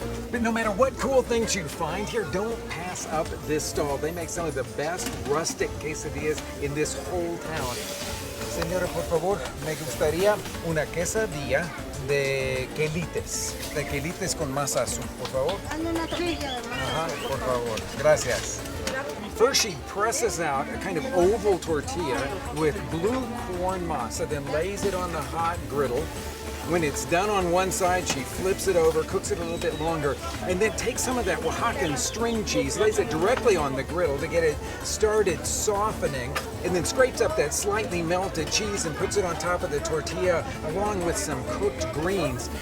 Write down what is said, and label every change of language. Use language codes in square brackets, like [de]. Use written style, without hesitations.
[en] But no matter what cool things you find here, don't pass up this stall. They make some of the best rustic quesadillas in this whole town. [es] Señora, por favor, me gustaría una quesadilla de quelites con masa azul, por favor. Una tortilla de masa. Por favor. Gracias. [en] First, she presses out a kind of oval tortilla with blue corn masa, then lays it on the hot griddle. When it's done on one side, she flips it over, cooks it a little bit longer, and then takes some of that Oaxacan string cheese, lays it directly on the griddle to get it started softening, and then scrapes up that slightly melted cheese and puts it on top of the tortilla along with some cooked greens.